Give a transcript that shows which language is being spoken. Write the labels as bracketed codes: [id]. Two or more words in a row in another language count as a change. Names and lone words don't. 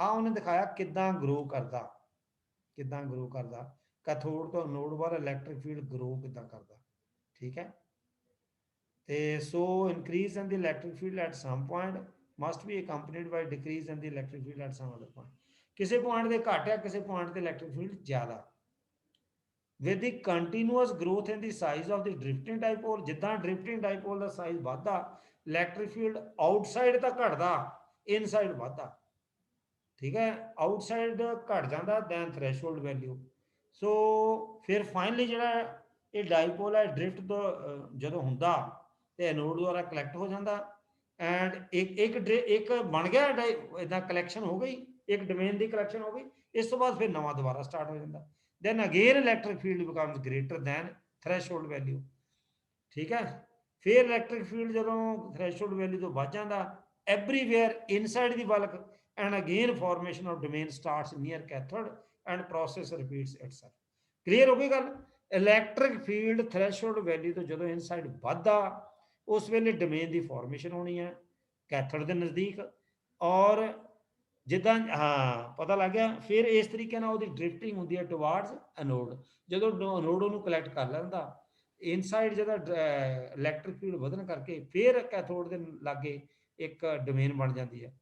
[pa] ਆ ਉਹਨੇ ਦਿਖਾਇਆ ਕਿੱਦਾਂ ਗਰੋ ਕਰਦਾ, ਕਿੱਦਾਂ ਗਰੋ ਕਰਦਾ ਕੈਥੋਡ ਤੋਂ ਨੋਡ ਵੱਲ [en] electric field grow [pa] ਕਿੱਦਾਂ ਕਰਦਾ, ਠੀਕ ਹੈ। [en] ਤੇ so increase in the electric field at some point must be accompanied by decrease in the electric field at some other point. [pa] ਕਿਸੇ ਪੁਆਇੰਟ ਤੇ ਘੱਟ ਹੈ, ਕਿਸੇ ਪੁਆਇੰਟ ਤੇ [en] electric field [pa] ਜ਼ਿਆਦਾ। [en] with the continuous growth in the size of the drifting dipole, [pa] ਜਿੱਦਾਂ drifting dipole ਦਾ ਸਾਈਜ਼ ਵੱਧਦਾ, ਇਲੈਕਟ੍ਰਿਕ ਫੀਲਡ ਆਊਟਸਾਈਡ ਤਾਂ ਘਟਦਾ, ਇਨਸਾਈਡ ਵੱਧਦਾ, ਠੀਕ ਹੈ। ਆਊਟਸਾਈਡ ਘਟ ਜਾਂਦਾ [en] than threshold value. [pa] ਸੋ ਫਿਰ ਫਾਈਨਲੀ ਜਿਹੜਾ ਇਹ ਡਾਈਪੋਲ ਹੈ ਡ੍ਰਿਫਟ ਤੋਂ ਜਦੋਂ ਹੁੰਦਾ ਤੇ ਐਨੋਡ ਦੁਆਰਾ ਕਲੈਕਟ ਹੋ ਜਾਂਦਾ ਐਂਡ ਇੱਕ ਬਣ ਗਿਆ ਇਦਾਂ ਕਲੈਕਸ਼ਨ ਹੋ ਗਈ, ਇੱਕ ਡੋਮੇਨ ਦੀ ਕਲੈਕਸ਼ਨ ਹੋ ਗਈ। ਇਸ ਤੋਂ ਬਾਅਦ ਫਿਰ ਨਵਾਂ ਦੁਬਾਰਾ ਸਟਾਰਟ ਹੋ ਜਾਂਦਾ। [en] then again electric field becomes greater than threshold value, [hi] ठीक है। [en] फिर electric field ਜਦੋਂ threshold value [pa] ਤੋਂ ਵੱਧ ਜਾਂਦਾ [en] everywhere inside the bulk and again formation of domain starts near cathode and process repeats itself। [pa] clear ਹੋ ਗਈ ਗੱਲ? [en] electric field threshold value [pa] ਤੋਂ ਜਦੋਂ inside ਵੱਧਦਾ ਉਸ ਵੇਲੇ ਡੋਮੇਨ ਦੀ ਫਾਰਮੇਸ਼ਨ ਹੋਣੀ ਹੈ ਕੈਥੋਡ ਦੇ ਨਜ਼ਦੀਕ, ਔਰ ਜਿੱਦਾਂ ਹਾਂ ਪਤਾ ਲੱਗ ਗਿਆ। ਫਿਰ ਇਸ ਤਰੀਕੇ ਨਾਲ ਉਹਦੀ ਡ੍ਰਿਫਟਿੰਗ ਹੁੰਦੀ ਹੈ [en] towards anode. [pa] ਜਦੋਂ ਐਨੋਡ ਉਹਨੂੰ ਕਲੈਕਟ ਕਰ ਲੈਂਦਾ ਇਨਸਾਈਡ, ਜਦੋਂ [en] electric field [pa] ਵਧਣ ਕਰਕੇ ਫਿਰ ਕੈਥੋਡ ਦੇ ਲਾਗੇ ਇੱਕ ਡੋਮੇਨ ਬਣ ਜਾਂਦੀ ਹੈ।